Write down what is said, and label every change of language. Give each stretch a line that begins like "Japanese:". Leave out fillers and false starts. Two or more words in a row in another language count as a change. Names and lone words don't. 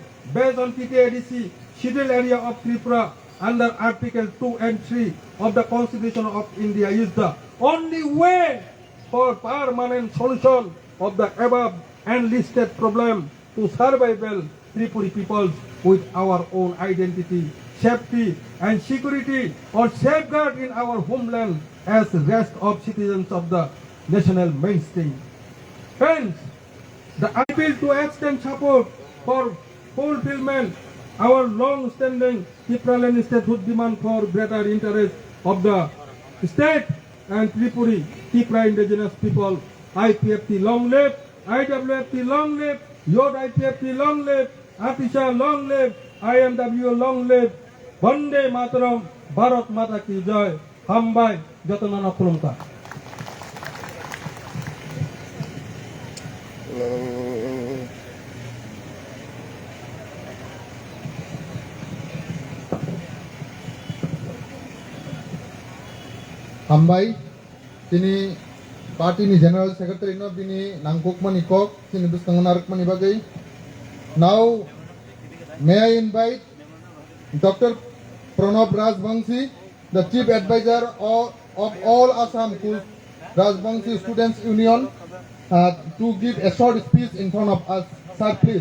English: based on TTADC scheduled area of Tripura under Article 2 and 3 of the Constitution of India is the only way for permanent solution of the above and listed problem to survival Tripuri peoples with our own identity, safety and security or safeguard in our homeland as rest of citizens of the national mainstream. Hence, the appeal to extend support for fulfillment our long-standing Tripuraland statehood demand for greater interest of the state and Tripura indigenous people. IPFT long live, IWFT long live, Yod IPFT long live, Atisha long live, IMW long live,
Hindi: वन्दे मातरम्, भारत माता की जय,
Kok Borok: Hambai, Jatanana Kulumka. Hambai, sini party ni
English: General Secretary
Kok Borok: no bini nangkukmani kok sini buskanganarkmani bagai.
English: Now, may I invite Dr. Pranab Rajbangshi, the Chief Advisor of all Assam Rajbangshi Students Union, to give a short speech in front of us. Sir, please.